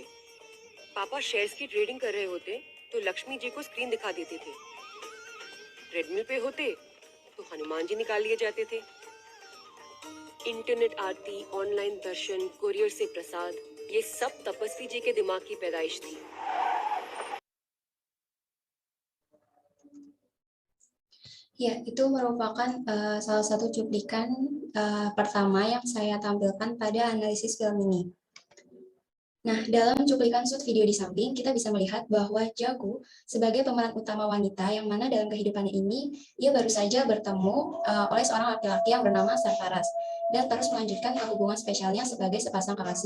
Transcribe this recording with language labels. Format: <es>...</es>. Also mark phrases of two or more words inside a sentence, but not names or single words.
<hi>पापा शेयर्स की ट्रेडिंग कर रहे होते तो लक्ष्मी जी को स्क्रीन दिखा देते थे। ट्रेडमिल पे होते तो हनुमान जी निकाल लिए जाते थे। इंटरनेट आरती, ऑनलाइन दर्शन, कुरियर से प्रसाद, ये सब तपस्वी जी के दिमाग की पैदाइश थी।</hi> <id>Ya, itu merupakan salah satu cuplikan pertama yang saya tampilkan pada analisis film ini. Nah, dalam cuplikan</id> <en>shoot video</en> <id>di samping, kita bisa melihat bahwa Jagu sebagai pemeran utama wanita yang mana dalam kehidupannya ini, ia baru saja bertemu oleh seorang laki-laki yang bernama Sarfaraz dan terus melanjutkan ke hubungan spesialnya sebagai sepasang kekasih.</id>